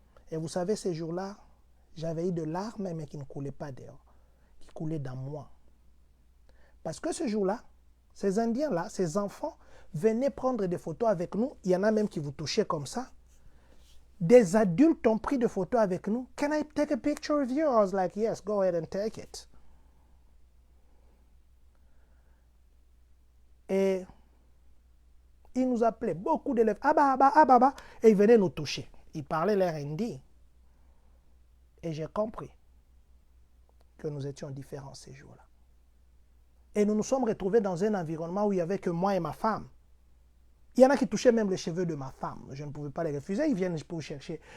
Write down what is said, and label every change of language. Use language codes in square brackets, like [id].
[fr] Et vous savez, ces jours-là, j'avais eu de larmes, mais qui ne coulaient pas dehors, qui coulaient dans moi. Parce que ce jour-là, ces Indiens-là, ces enfants, venaient prendre des photos avec nous. Il y en a même qui vous touchaient comme ça. Des adultes ont pris des photos avec nous. [en] Can I take a picture of you? I was like, yes, go ahead and take it. [fr] Et ils nous appelaient, beaucoup d'élèves, Ababa, Ababa, et ils venaient nous toucher. Ils parlaient leur hindi. Et j'ai compris que nous étions différents ces jours-là. Et nous nous sommes retrouvés dans un environnement où il n'y avait que moi et ma femme. Il y en a qui touchaient même les cheveux de ma femme. Je ne pouvais pas les refuser. Ils viennent pour chercher.